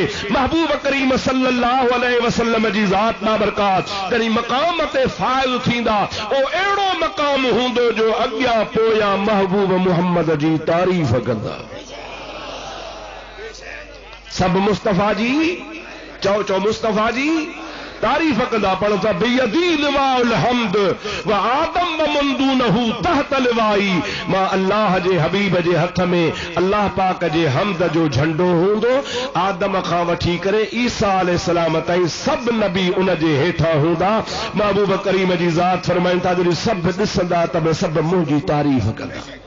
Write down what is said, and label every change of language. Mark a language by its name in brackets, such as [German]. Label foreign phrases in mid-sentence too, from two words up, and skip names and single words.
[Sindhi] महबूब करीम [Arabic] صلى الله عليه وسلم [Sindhi] जी ज़ात बाबरकात जॾहिं मक़ाम ते फ़ाइज़ थींदा, ओ अहिड़ो मक़ाम हूंदो जो अॻियां पोयां महबूब मुहम्मद जी तारीफ़ कंदा। सभु मुस्तफ़ा जी चओ, चओ मुस्तफ़ा जी तारीफ़ कंदा। पढ़ो था [Arabic] بيدي لواء الحمد وآدم ومن دونه تحت لوائي. [Sindhi] मां अल्लाह जे हबीब जे हथ में अल्लाह पाक जे हम्द जो झंडो हूंदो। आदम खां वठी करे ईसा अलैहिस्सलाम ताईं सभु नबी उन जे हेठां हूंदा। महबूब करीम जी ज़ात फरमाइनि था जॾहिं सभु ॾिसंदा त सभु मुंहिंजी तारीफ़ कंदा।